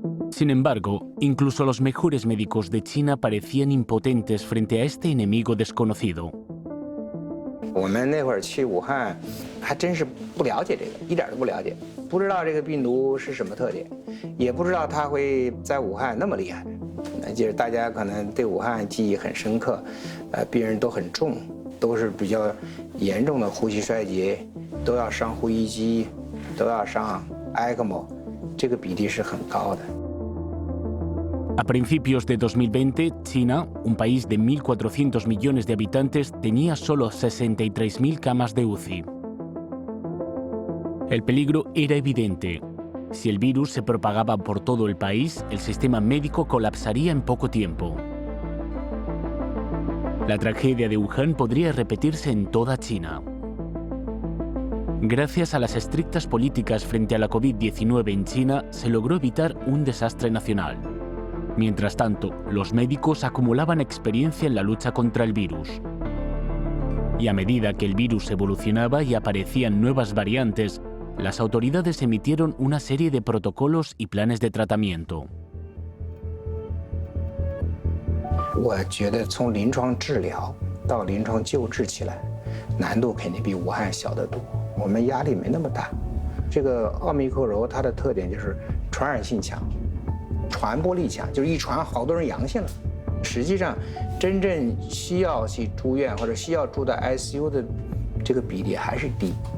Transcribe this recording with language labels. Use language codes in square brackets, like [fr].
[es] Sin embargo, incluso los mejores médicos de China parecían impotentes frente a este enemigo desconocido. [zh] 我们那会儿去武汉，还真是不了解这个，一点都不了解，不知道这个病毒是什么特点，也不知道它会在武汉那么厉害。就是大家可能对武汉记忆很深刻，病人都很重，都是比较严重的呼吸衰竭，都要上呼吸机，都要上 ECMO， 这个比例是很高的。 [es] A principios de 2020, China, un país de 1.400 millones de habitantes, tenía solo 63.000 camas de UCI. El peligro era evidente. Si el virus se propagaba por todo el país, el sistema médico colapsaría en poco tiempo. La tragedia de Wuhan podría repetirse en toda China. Gracias a las estrictas políticas frente a la COVID-19 en China, se logró evitar un desastre nacional. Mientras tanto, los médicos acumulaban experiencia en la lucha contra el virus. Y a medida que el virus evolucionaba y aparecían nuevas variantes, las autoridades emitieron una serie de protocolos y planes de tratamiento. [zh] 我觉得从临床治疗到临床救治起来，难度肯定比武汉小得多。我们压力没那么大。这个奥密克戎它的特点就是传染性强。传播力强，就是一传好多人阳性了。实际上，真正需要去住院或者需要住在 ICU 的这个比例还是低。